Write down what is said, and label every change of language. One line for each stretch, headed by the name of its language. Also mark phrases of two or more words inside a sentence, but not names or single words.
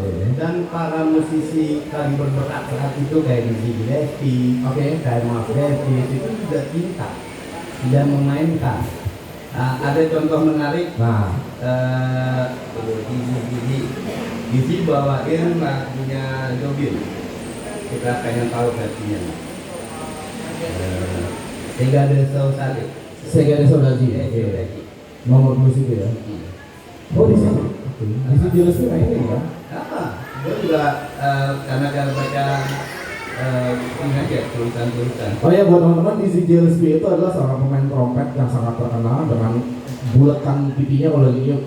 Indonesian: Dan para musisi kaliber berat saat itu kayak Dizzy Gillespie, kayak Miles Davis itu juga cinta dan memainkan. Ada contoh menarik. Nah, Dizzy bawain lagunya Jobim. Kita pengen tahu versinya. Sega de Saudade. Sega de Saudade. Nomor musik itu ya. Oh di sini. Di sini jelas tuh ini ya. Gue juga karena baca ini aja tulisan-tulisan. Oh ya buat teman-teman, Dizzy Gillespie itu adalah seorang pemain trompet yang sangat terkenal dengan buletan pipinya kalau lagi niup.